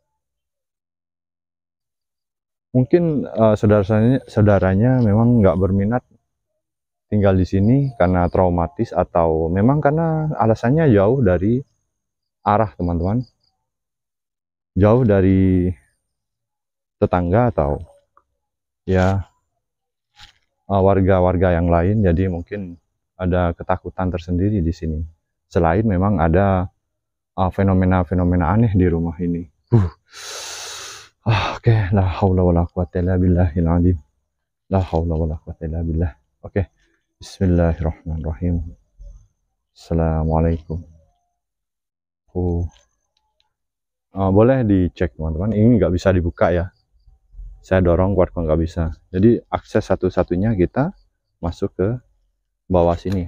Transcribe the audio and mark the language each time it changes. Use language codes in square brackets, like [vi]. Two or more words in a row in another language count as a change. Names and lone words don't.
[id] Mungkin saudaranya memang nggak berminat tinggal di sini karena traumatis, atau memang karena alasannya jauh dari arah teman-teman, jauh dari tetangga atau ya warga-warga yang lain. Jadi mungkin ada ketakutan tersendiri di sini. Selain memang ada fenomena-fenomena aneh di rumah ini. Oke, [ar] لا حول ولا قوة إلا بالله العظيم. لا حول ولا قوة إلا بالله. [id] Oke. Bismillahirrahmanirrahim. Assalamualaikum. Boleh dicek teman-teman, ini nggak bisa dibuka ya. Saya dorong kuat kok nggak bisa. Jadi akses satu-satunya kita masuk ke bawah sini.